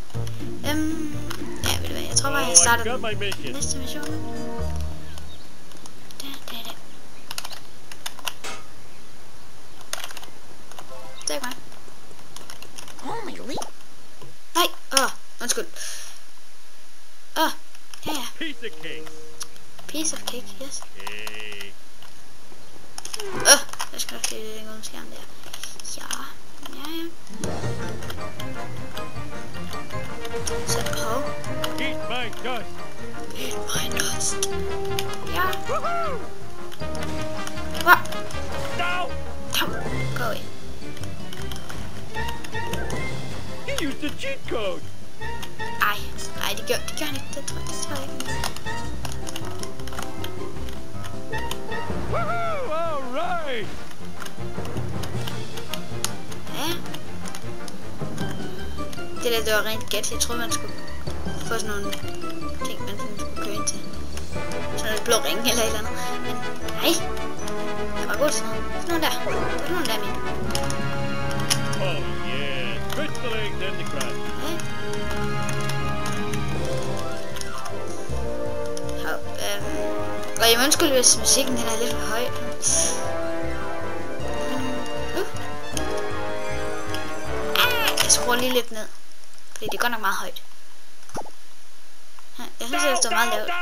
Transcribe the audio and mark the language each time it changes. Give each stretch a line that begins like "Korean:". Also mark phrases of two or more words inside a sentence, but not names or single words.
Danish: Ja, ved du hvad, jeg tror bare, jeg starter den næste mission nu. Det er mig. Nej, undskyld. Ja.
English: Piece of cake, yes.
Danish: Jeg skal nok lige længere ud skærmen der. Ja. Så,
English: Eat my dust. Eat my dust. Ja. What? No! Go away. You used a cheat code.
Danish: Ej, det gør han ikke. Det tror jeg ikke. Woohoo!
English: All right.
Danish: Ja. Det var rent gæt. Jeg troede, man skulle få sådan nogle ting, man skulle køre ind til. Sådan et blå ring eller et eller andet. Men nej. Jeg var god til sådan nogle der. Det var nogle der mine.
English: Oh yeah, crystalline and the crust.
Danish: Og jeg må undskylde, hvis musikken den er lidt for høj. Jeg skruer lige lidt ned. Fordi det er godt nok meget højt. Jeg synes, det står meget lavt.